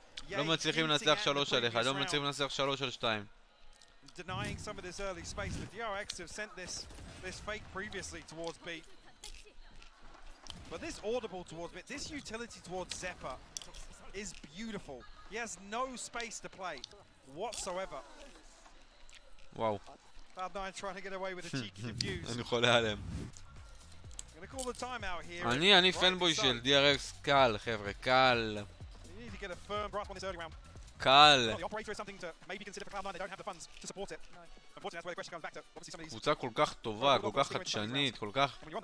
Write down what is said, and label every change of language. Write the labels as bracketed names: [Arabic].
[Hebrew] לא מצליחים לנצח 3 על 1, לא מצליחים לנצח 3 על 2. [English] Denying some of this early space. The DRX have sent this fake previously towards B. But this audible towards B, this utility towards Zephyr is beautiful. He has no space to play whatsoever. Wow. Cloud9 trying to get away with a cheeky defuse. [Hebrew] אני חולה עליהם. [English] I'm gonna call the timeout here. [Hebrew] אני פנבוי של DRX קל, חבר'ה, קל. [English] You need to get a firm grasp on this early round. [Hebrew] קל. [English] The operator is something to maybe consider for Cloud9. They don't have the funds to support it. Unfortunately, that's where the question comes back to. Obviously, some of these. [Hebrew] קבוצה כל כך טובה, כל כך חדשנית, כל כך...